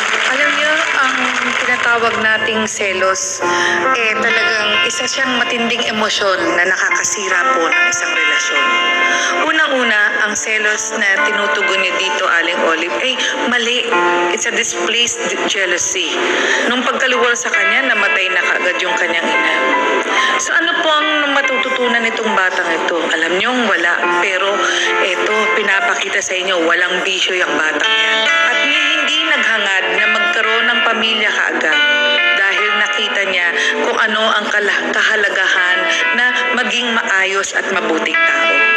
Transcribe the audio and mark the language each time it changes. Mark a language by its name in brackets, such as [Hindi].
[Filipino] Alam niyo, ang tinatawag nating selos, talagang isa siyang matinding emosyon na nakakasira po ng isang relasyon. Unang-una, ang selos na tinutugon niyo dito, Aling Olive, ay mali. [English] It's a displaced jealousy. [Filipino] Nung pagkaluwal sa kanya, namatay na kaagad yung kanyang ina. So ano po ang matututunan nitong batang ito? Alam niyo, wala. Pero ito, pinapakita sa inyo, walang bisyo yung batang yan. At hindi naghangad na magkaroon ng pamilya kaagad dahil nakita niya kung ano ang kahalagahan na maging maayos at mabuting tao.